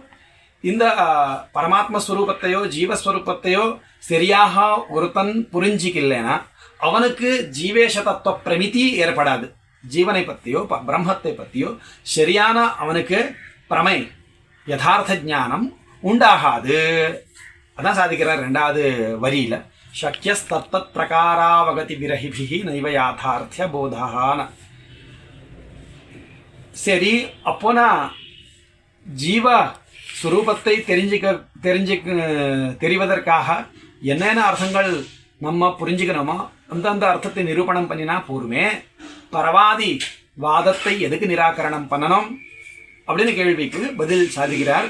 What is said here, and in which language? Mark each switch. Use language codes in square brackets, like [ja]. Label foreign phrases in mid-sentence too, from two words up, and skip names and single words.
[ta] இந்த பரமாத்மஸ்வரூபத்தையோ ஜீவஸ்வரூபத்தையோ சரியாக ஒருத்தன் புரிஞ்சிக்கலைன்னா அவனுக்கு ஜீவேஷ தத்துவ பிரமிதி ஏற்படாது. ஜீவனை பற்றியோ பிரம்மத்தை பற்றியோ சரியான அவனுக்கு பிரமை யதார்த்த ஞானம் உண்டாகாது. அதான் சாதிக்கிறார் 2வது வரியில். [sa] शक्यस्तत्तत् प्रकारावगति विरहिभिः नैव याथार्थ्य बोधान. [ta] சரி, அப்போனா ஜீவ சுரூபத்தை தெரிவதற்காக என்னென்ன அர்த்தங்கள் நம்ம புரிஞ்சுக்கணுமோ அந்தந்த அர்த்தத்தை நிரூபணம் பண்ணினா போருமே, பரவாதி வாதத்தை எதுக்கு நிராகரணம் பண்ணணும் அப்படின்னு கேள்விக்கு பதில் சாதிக்கிறார்.